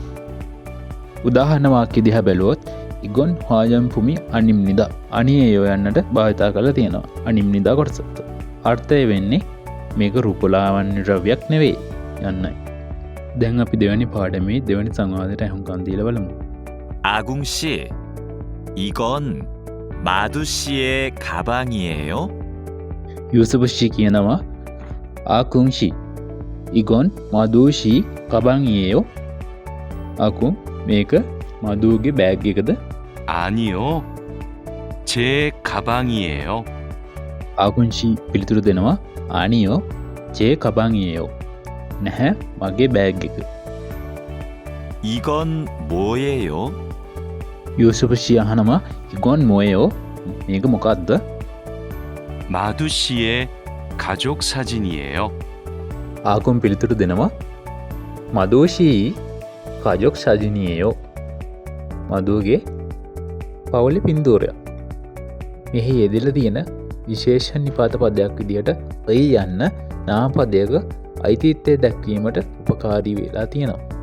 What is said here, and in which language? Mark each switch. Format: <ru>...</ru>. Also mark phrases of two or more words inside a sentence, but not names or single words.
<si>උදාහරණ වාක්‍ය දිහා බැලුවොත්</si> <ko>이건 화장품이 아닙니다.</ko> <si>අනියයෝ යන්නට භාවිතා කරලා තියෙනවා</si> <ko>아닙니다</ko> <si>කොටසට. අර්ථය වෙන්නේ මේක රූපලාවන්‍ය ද්‍රව්‍යයක් නෙවෙයි යන්නයි. දැන් අපි දෙවැනි පාඩමේ දෙවැනි සංවාදයට අහුම්කම් දීලා බලමු.</si> <ko>아궁 씨, 이건 마두 씨의 가방이에요?</ko> <si>යූසුප් ෂී කියනවා</si> <ko>아궁 씨 이건 마두 씨 가방이에요.</ko> <si>ආකුං මේක මදූගේ බෑග් එකද?</si> <ko>아니요. 제 가방이에요.</ko> <si>ආකුං ෂී පිළිතුරු දෙනවා</si> <ko>아니요 제 가방이에요.</ko> <si>නැහැ මගේ බෑග් එක.</si> <ko>이건 뭐예요?</ko> <si>යූසුප් ෂී අහනවා</si> <ko>이건 뭐예요</ko> <si>මේක මොකක්ද?</si> <ko>마두 씨의 가족 사진이에요.</ko> <si>ආකුම් පිළිතුරු දෙනවා</si> <ko>마두 씨 가족 사진이에요.</ko> <si>මදුවගේ පවුලි පින්දූරයක්. මෙහි යෙදෙල තියෙන විශේෂ නිපාත පදයක් විදිහට ඔයි යන්න නාමපදයක අයිතිත්වය දැක්වීමට උපකාරී වෙලා තියෙනවා.</si>